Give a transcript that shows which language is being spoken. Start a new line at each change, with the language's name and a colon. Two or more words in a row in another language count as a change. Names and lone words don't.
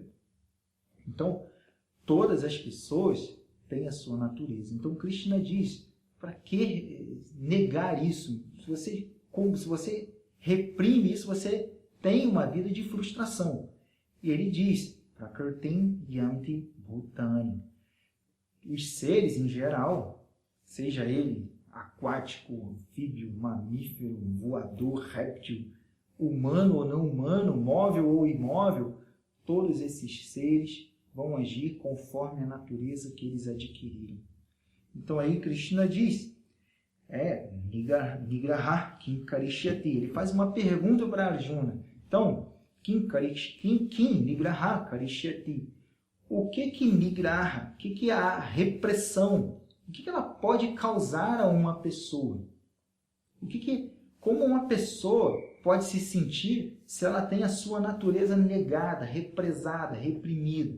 Portuguese: Então, todas as pessoas têm a sua natureza. Então, Krishna diz, para que negar isso? Se você reprime isso, você tem uma vida de frustração. E ele diz,
Sanskrit: प्रकृतिं यान्ति भूतानि.
Portuguese: Os seres em geral, seja ele aquático, anfíbio, mamífero, voador, réptil, humano ou não humano, móvel ou imóvel, todos esses seres vão agir conforme a natureza que eles adquiriram. Então aí Krishna diz,
Sanskrit: निग्रहः किं करिष्यति.
Portuguese: Ele faz uma pergunta para Arjuna. Então,
Sanskrit: किं निग्रहः करिष्यति.
Portuguese: O que nigraha? O que é a repressão? O que ela pode causar a uma pessoa? Como uma pessoa pode se sentir se ela tem a sua natureza negada, represada, reprimida?